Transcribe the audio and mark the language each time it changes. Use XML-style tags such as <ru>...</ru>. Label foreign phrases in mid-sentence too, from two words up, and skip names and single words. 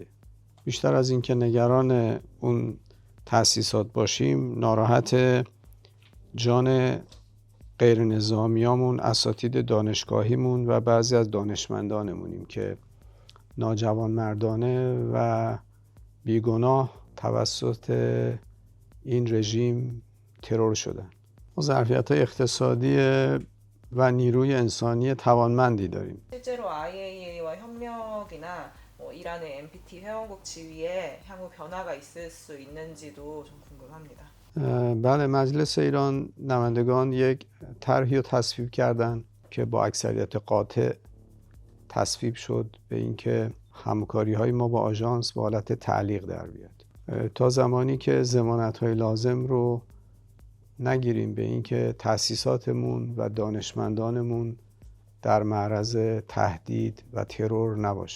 <fa>بیشتر از این که نگران اون تأسیسات باشیم، ناراحت جان غیر نظامیامون، اساتید دانشگاهیمون و بعضی از دانشمندانمونیم که ناجوانمردانه و بیگناه توسط این رژیم ترور شدن. ما ظرفیت‌های اقتصادی و نیروی انسانی توانمندی داریم.</fa> <ko>실제로 IAEA와 협력이나 이란의 NPT 회원국 지위에 향후 변화가 있을 수 있는지도 좀 궁금합니다.</ko> <fa>بله، مجلس ایران نمایندگان یک طرحی رو تصویب کردن که با اکثریت قاطع تصویب شد به اینکه همکاری‌های ما با آژانس به حالت تعلیق در بیاد تا زمانی که ضمانت‌های لازم رو نگیریم به اینکه تأسیساتمون و دانشمندانمون در معرض تهدید و ترور نباشن.</fa>